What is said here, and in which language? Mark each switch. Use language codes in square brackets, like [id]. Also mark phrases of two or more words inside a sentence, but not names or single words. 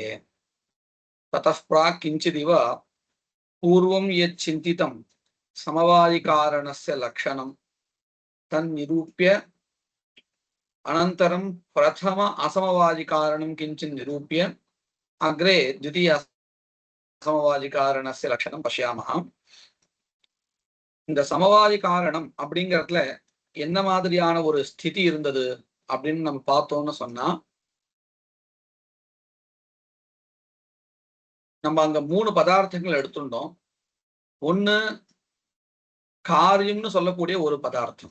[sa] ततः प्राक् किञ्चिदिव पूर्वं यच्चिन्तितं समवायिकारणस्य लक्षणं तन्निरूप्य अनन्तरं प्रथम असमवायिकारणं किञ्चित् निरूप्य अग्रे द्वितीय समवायिकारणस्य लक्षणं पश्यामः। [ta] இந்த சமவாயி அப்படிங்கறதுல என்ன மாதிரியான ஒரு ஸ்திதி இருந்தது அப்படின்னு நம்ம பார்த்தோம்னு சொன்னா, நம்ம அங்க 3 பதார்த்தங்கள் எடுத்துட்டோம். ஒண்ணு காரியம்னு சொல்லக்கூடிய ஒரு பதார்த்தம்.